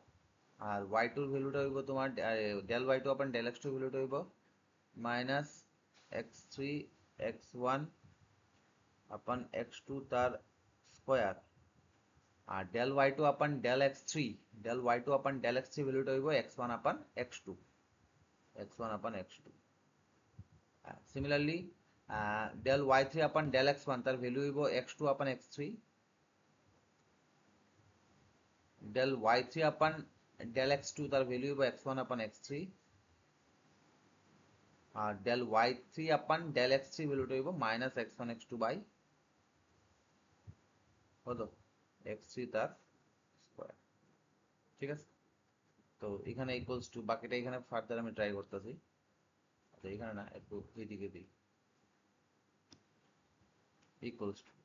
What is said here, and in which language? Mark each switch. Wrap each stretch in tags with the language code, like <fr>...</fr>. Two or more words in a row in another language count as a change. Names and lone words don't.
<bn>আর y2 এর ভ্যালুটা হইব তোমার</bn> <en>del y2 upon del x2</en> <bn>ভ্যালুটা হইব</bn> <en>minus x3 x1 upon x2</en> <bn>তার স্কয়ার, আর</bn> <en>del y2 upon del x3 del y2 upon del x3</en> <bn>ভ্যালুটা হইব</bn> <en>x1 upon x2 x1 upon x2.</en> <bn>সিমিলারলি</bn> <en>del y3 upon del x1</en> <bn>তার ভ্যালু হইব</bn> <en>x2 upon x3, del y3 upon del x2</en> <bn>তার ভ্যালু হইব</bn> <en>x1 upon x3,</en> <bn>আর</bn> <en>del y3 upon del x3</en> <bn>ভ্যালুটা হইব</bn> <en>minus x1 x2 by</en> <bn>কত x3 তার স্কয়ার। ঠিক আছে, তো এখানে</bn> <en>equals to,</en> <bn>বাকিটা এখানে ফার্দার আমি ট্রাই করতেছি। আচ্ছা এখানে না, একটু এইদিকে দিই,</bn> <en>equals to.</en>